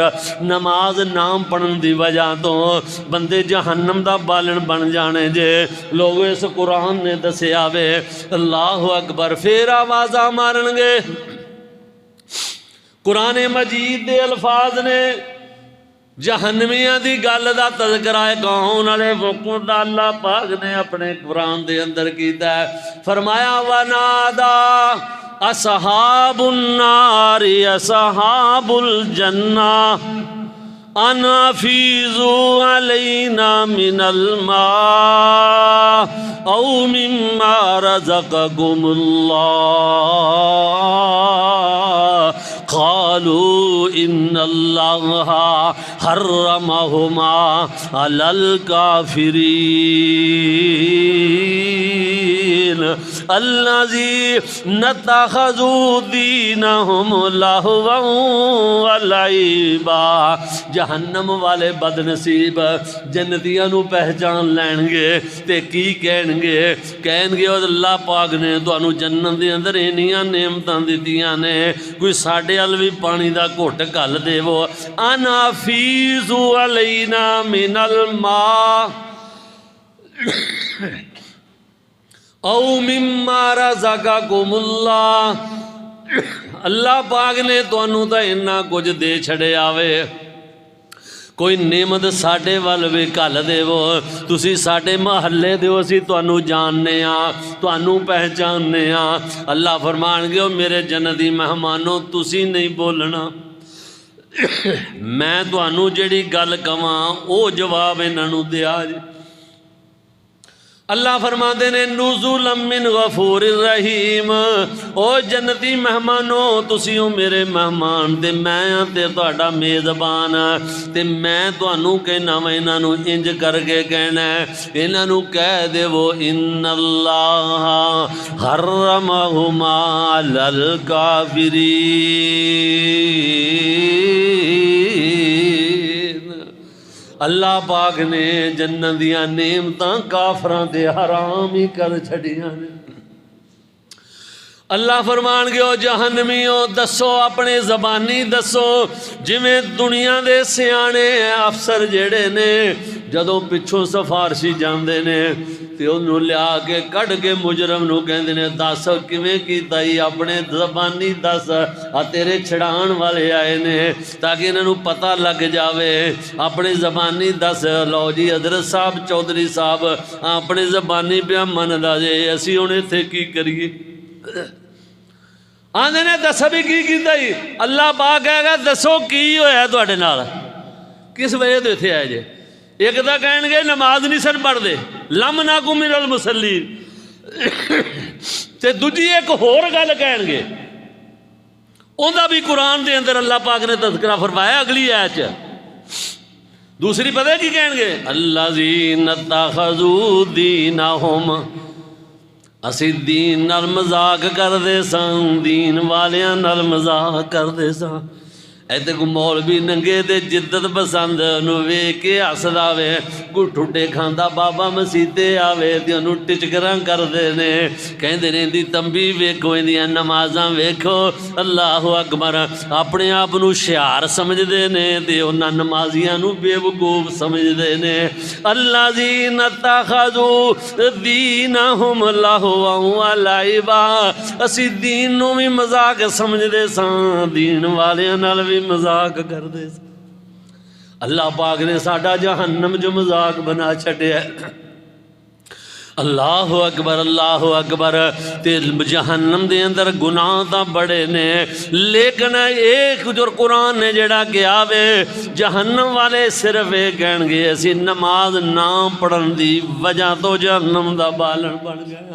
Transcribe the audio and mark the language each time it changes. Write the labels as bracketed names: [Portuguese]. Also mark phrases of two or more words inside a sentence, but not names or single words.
[Punjabi] نماز نام پڑھن دی وجہ تو بندے جہنم دا بالن بن جانے جے، لوگ اس قرآن نے دسیا وے، [Arabic] اللہ اکبر۔ [Punjabi] پھر آوازاں مارن گے، قرآن مجید دے الفاظ نے جہنمیاں دی گل دا تذکرہ کون والے موقع دا اللہ پاک نے اپنے قرآن دے اندر کیتا ہے، فرمایا [Arabic] وَنَادَا اصحاب النار اصحاب الجنہ ان افیضوا علینا من الماء او مما رزقکم اللہ قالوا ان اللہ حرمہما علی الکافرین الذین اتخذوا دینہم لہوا ولعبا۔ [Punjabi] جہنم والے بد نصیب جنتیاں نو پہچان لین گے تے کی کہن گے اللہ پاک نے تانوں جنت دے اندر انیاں نعمتاں دتیاں نے، کوئی ساڈے ال وی پانی دا گھٹ گل دیو، [Arabic] انا فیضو علینا من الماء او مما رزقکم اللہ، [Punjabi] اللہ پاک نے تانوں تا اتنا کچھ دے چھڑے آوے، کوئی نعمت ساڈے ول بھی گھل دیو، تسی ساڈے محلے دیو، اسی تانوں جاننے ہاں، تانوں پہچاننے ہاں۔ اللہ فرمان گے میرے جنتی مہمانوں تسی نہیں بولنا، میں تانوں جڑی گل کواں او جواب انہاں نوں دیا جی۔ اللہ فرماندے نے [Arabic] نزلا من غفور الرحیم، [Punjabi] او جنتی مہمانوں تسی ہو میرے مہمان تے میں ہاں تے تہاڈا میزبان، تے میں تانوں کہنا وا انہاں نوں انج کر کے کہنا ہے، انہاں نوں کہہ دیو [Arabic] ان اللہ حرمہما علی الکافرین، [Punjabi] اللہ پاک نے جنت دیاں نعمتاں کافراں تے حرام ہی کر چھڑیاں نے۔ اللہ فرمان گے او جہنمیوں دسو اپنے زبانی دسو، جویں دنیا دے سیانے افسر جڑے نے جدوں پچھوں سفارشی جاندے نے تے انہوں لیا کے کڈ کے مجرم نو کہندے نے دس کیویں کیتا ہی اپنے زبانی دس، آ تیرے چھڑان والے آئے نے تاکہ انہوں پتہ لگ جاوے، اپنے زبانی دس۔ لو جی حضرت صاحب چودھری صاحب اپنے زبانی پہ مندا جے اسی ہن ایتھے کی کریے؟ آندے نے دس بھی کی کیتا ہی؟ اللہ پاک کہے گا دسو کی ہویا تواڈے نال، کس وجہ تو ایتھے آئے جے؟ ایک تو کہیں گے نماز نہیں سن پڑھ دے، [Arabic] لم نکو من المصلین، [Punjabi] تے دوجی ایک ہور گل کہیں گے اوندا بھی قرآن دے اندر اللہ پاک نے تذکرہ فرمایا اگلی آیت دوسری پتہ کی کہیں گے [Arabic] الذین اتخذوا دینہم، [Punjabi] اسی دین نال مذاق کر دے سان، دین والیاں نال مذاق کر دے سان۔ ایتے کو مولوی ننگے دے جدت پسند نو ویکھ کے ہسدا وے، کوئی ٹھٹے کھاندا بابا مسیتے آوے تے انہوں ٹچکراں کر دے نے، کہندے نے دی تمبی ویکھو اندیاں نمازاں ویکھو، [Arabic] اللہ اکبر، [Punjabi] اپنے آپ نو شعار سمجھ دے نے تے انہاں نمازیاں نو بے وقوف سمجھ دے نے۔ [Arabic] الذین اتخذوا دینہم لہوا و لعبا، [Punjabi] اسی دین نو بھی مذاق سمجھ دے سان، دین والیاں نال بھی مذاق کر دے۔ اللہ پاک نے ساڈا جہنم جو مذاق بنا چھڈیا ہے۔ [Arabic] اللہ اکبر اللہ اکبر، [Punjabi] تے جہنم دے اندر گناہ تا بڑے نے، لیکن ایک جو قرآن نے جڑا کیا وے جہنم والے صرف ایک کہن گے اسی نماز نہ پڑھن دی وجہ تو جہنم دا بالن بن گیا۔